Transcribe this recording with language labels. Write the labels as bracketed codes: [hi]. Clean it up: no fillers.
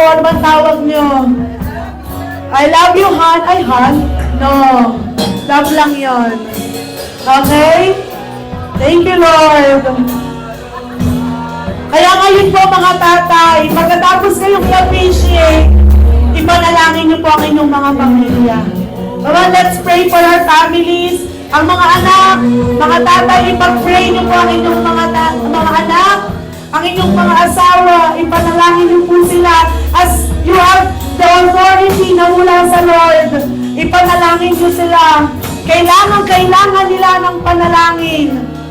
[tl] Ano bang tawag nyo? [en] I love you, [tl] Han. Ay, Han? No. Love lang yon. Okay? [en] Thank you, Lord. [tl] Kaya ngayon po, mga tatay, pagkatapos kayong i-appreciate, ipanalangin niyo po ang inyong mga pamilya. [en] Come on, let's pray for our families. [tl] Ang mga anak, mga tatay, ipag-pray niyo po ang inyong mga anak, ang inyong mga asawa, ipanalangin niyo po sila [en] as you have the authority [tl] na mula sa Lord. Ipanalangin niyo sila. Kailangan nila ng panalangin.